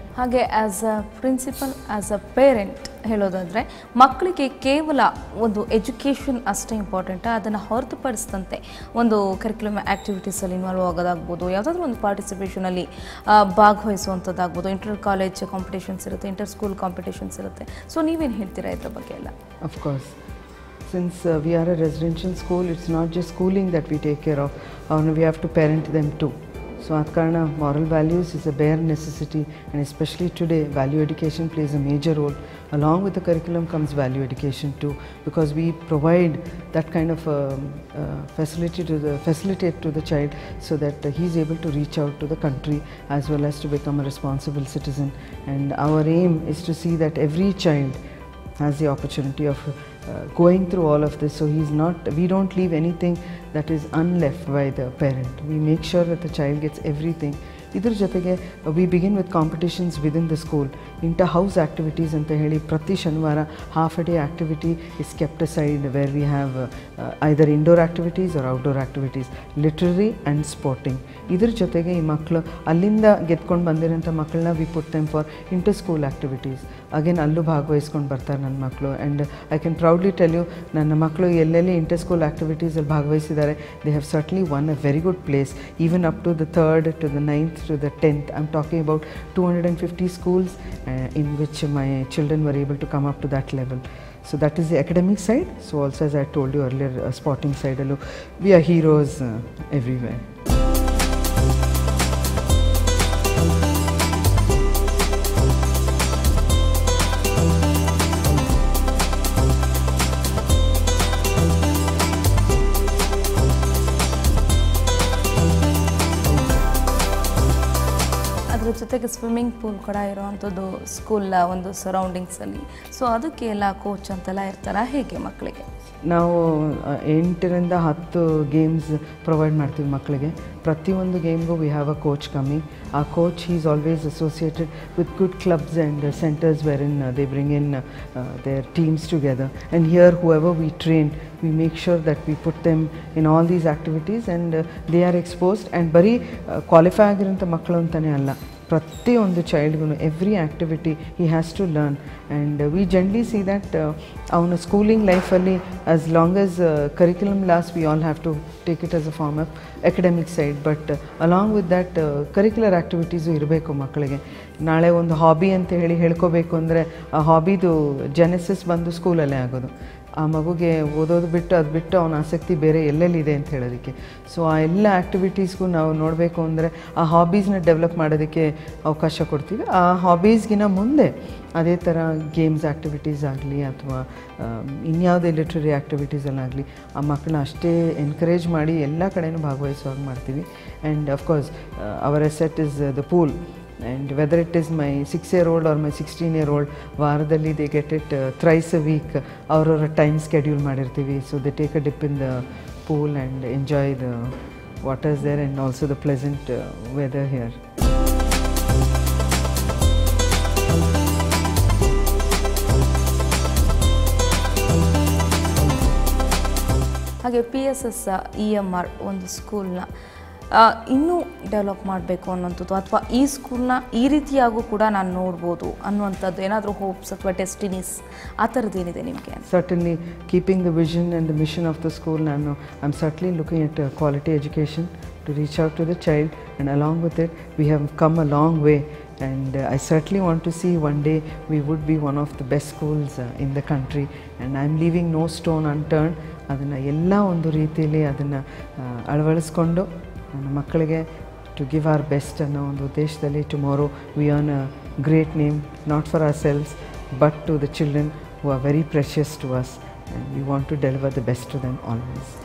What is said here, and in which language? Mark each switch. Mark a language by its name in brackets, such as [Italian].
[Kannada] ಹಾಗೆ [English] as a principal, as a parent [Kannada] ಹೇಳೋದಾದರೆ, ಮಕ್ಕಳಿಗೆ ಕೇವಲ ಒಂದು ಎಜುಕೇಷನ್ ಅಷ್ಟೇ ಇಂಪಾರ್ಟೆಂಟಾ, ಅದನ್ನು ಹೊರತುಪಡಿಸಿದಂತೆ ಒಂದು ಕರಿಕ್ಯುಲಮ್ ಆ್ಯಕ್ಟಿವಿಟೀಸಲ್ಲಿ ಇನ್ವಾಲ್ವ್ ಆಗೋದಾಗ್ಬೋದು, ಯಾವುದಾದ್ರೂ ಒಂದು ಪಾರ್ಟಿಸಿಪೇಷನಲ್ಲಿ ಭಾಗವಹಿಸುವಂಥದ್ದಾಗ್ಬೋದು, ಇಂಟರ್ ಕಾಲೇಜ್ ಕಾಂಪಿಟೇಷನ್ಸ್ ಇರುತ್ತೆ, ಇಂಟರ್ ಸ್ಕೂಲ್ ಕಾಂಪಿಟೇಷನ್ಸ್ ಇರುತ್ತೆ. ಸೊ ನೀವೇನು ಹೇಳ್ತೀರಾ ಇದ್ರ ಬಗ್ಗೆ ಎಲ್ಲ? [English] Of course since we are a residential school, it's not just schooling that we take care of, we have to parent them too. So at Karna, moral values is a bare necessity, and especially today value education plays a major role. Along with the curriculum comes value education too, because we provide that kind of facilitate to the child so that he is able to reach out to the country as well as to become a responsible citizen. And our aim is to see that every child has the opportunity of going through all of this, so we don't leave anything that is unleft by the parent. We make sure that the child gets everything. [Kannada] ಇದರ ಜೊತೆಗೆ [English] We begin with competitions within the school. Inter house activities [Kannada] ಅಂತ ಹೇಳಿ ಪ್ರತಿ ಶನಿವಾರ [English] Half a day activity is kept aside, where we have either indoor activities or outdoor activities, literary and sporting. [Kannada] ಇದ್ರ ಜೊತೆಗೆ ಈ ಮಕ್ಕಳು ಅಲ್ಲಿಂದ ಗೆದ್ಕೊಂಡು ಬಂದಿರೋಂಥ ಮಕ್ಕಳನ್ನ [English] We put them for inter school activities. Again [Kannada] ಅಲ್ಲೂ ಭಾಗವಹಿಸ್ಕೊಂಡು ಬರ್ತಾರೆ ನನ್ನ ಮಕ್ಕಳು. [English] and I can proudly tell you, [Kannada] ನನ್ನ ಮಕ್ಕಳು ಎಲ್ಲೆಲ್ಲಿ ಇಂಟರ್ ಸ್ಕೂಲ್ ಆ್ಯಕ್ಟಿವಿಟೀಸಲ್ಲಿ ಭಾಗವಹಿಸಿದ್ದಾರೆ, [English] They have certainly won a very good place, even up to the 3rd to the 9th to the 10th. I'm talking about 250 schools in which my children were able to come up to that level. So that is the academic side. So also, as I told you earlier, sporting side, we are heroes everywhere. [Kannada] ಜೊತೆಗೆ swimming pool ಕೂಡ ಇರೋವಂಥದ್ದು ಸ್ಕೂಲ್ನ ಒಂದು ಸರೌಂಡಿಂಗ್ಸಲ್ಲಿ. So ಅದಕ್ಕೆ ಎಲ್ಲ coach ಅಂತೆಲ್ಲ ಇರ್ತಾರಾ ಹೇಗೆ ಮಕ್ಕಳಿಗೆ? ನಾವು 8ರಿಂದ 10 ಗೇಮ್ಸ್ ಪ್ರೊವೈಡ್ ಮಾಡ್ತೀವಿ ಮಕ್ಕಳಿಗೆ. ಪ್ರತಿಯೊಂದು ಗೇಮ್ಗೂ [English] We have a coach coming. ಆ coach is always associated with good clubs and centres wherein they bring in their teams together. And here whoever we train we make sure that we put them in all these activities and they are exposed. [Kannada] And ಬರೀ qualify ಆಗಿರೋಂಥ ಮಕ್ಕಳು ಅಂತಲೇ ಅಲ್ಲ, ಪ್ರತಿಯೊಂದು ಚೈಲ್ಡ್ಗೂ [English] Every activity he has to learn. And we generally see that [Kannada] ಅವನ schooling ಲೈಫಲ್ಲಿ [English] As long as curriculum last we all have to take it as a form of academic side. But along with that [Kannada] curricular activities ಇರಬೇಕು ಮಕ್ಕಳಿಗೆ. ನಾಳೆ ಒಂದು hobby ಅಂತ ಹೇಳ್ಕೋಬೇಕು ಅಂದರೆ ಆ ಹಾಬಿದು Genesis ಬಂದು ಸ್ಕೂಲಲ್ಲೇ ಆಗೋದು. ಆ ಮಗುಗೆ ಓದೋದು ಬಿಟ್ಟು ಅದು ಬಿಟ್ಟು ಅವನ ಆಸಕ್ತಿ ಬೇರೆ ಎಲ್ಲೆಲ್ಲಿದೆ ಅಂತ ಹೇಳೋದಕ್ಕೆ. ಸೊ ಆ ಎಲ್ಲ ಆ್ಯಕ್ಟಿವಿಟೀಸ್ಗೂ ನಾವು ನೋಡಬೇಕು ಅಂದರೆ ಆ ಹಾಬೀಸ್ನ ಡೆವಲಪ್ ಮಾಡೋದಕ್ಕೆ ಅವಕಾಶ ಕೊಡ್ತೀವಿ. ಆ ಹಾಬೀಸ್ಗಿನ ಮುಂದೆ ಅದೇ ಥರ ಗೇಮ್ಸ್ ಆ್ಯಕ್ಟಿವಿಟೀಸ್ ಆಗಲಿ ಅಥವಾ ಇನ್ಯಾವುದೇ ಲಿಟ್ರರಿ ಆ್ಯಕ್ಟಿವಿಟೀಸಲ್ಲಾಗಲಿ ಆ ಮಕ್ಕಳನ್ನ ಅಷ್ಟೇ ಎನ್ಕರೇಜ್ ಮಾಡಿ ಎಲ್ಲ ಕಡೆಯೂ ಭಾಗವಹಿಸುವಾಗ ಮಾಡ್ತೀವಿ. [English] And of course our asset is the pool. And whether it is my 6-year-old or my 16-year-old, [Kannada] ವಾರದಲ್ಲಿ [English] they get it thrice a week. [Kannada] ಅವರವರ ಟೈಮ್ ಸ್ಕೆಡ್ಯೂಲ್ ಮಾಡಿರ್ತೀವಿ. [English] So they take a dip in the pool and enjoy the waters there and also the pleasant weather here. [Kannada] ಹಾಗೆ PSS EMR ಒಂದು ಸ್ಕೂಲ್ನ ಇನ್ನೂ develop ಮಾಡಬೇಕು ಅನ್ನೋಂಥದ್ದು ಅಥವಾ ಈ ಸ್ಕೂಲ್ನ ಈ ರೀತಿಯಾಗೂ ಕೂಡ ನಾನು ನೋಡ್ಬೋದು ಅನ್ನುವಂಥದ್ದು ಏನಾದರೂ ಹೋಪ್ಸ್ ಅಥವಾ ಡೆಸ್ಟಿನೀಸ್ ಆ ಥರದ್ದೇನಿದೆ ನಿಮಗೆ? [English] Certainly keeping the vision and the mission of the school, I'm certainly looking at quality education to reach out to the child, and along with it we have come a long way. And I certainly want to see one day we would be one of the best schools in the country, and I'm leaving no stone unturned. [Kannada] ಅದನ್ನು ಎಲ್ಲ ಒಂದು ರೀತಿಯಲ್ಲಿ ಅದನ್ನು ಅಳವಡಿಸ್ಕೊಂಡು ನನ್ನ ಮಕ್ಕಳಿಗೆ [English] to give our best [Kannada] ಅನ್ನೋ ಒಂದು ಉದ್ದೇಶದಲ್ಲಿ [English] Tomorrow we earn a great name, not for ourselves but to the children who are very precious to us, and we want to deliver the best to them always.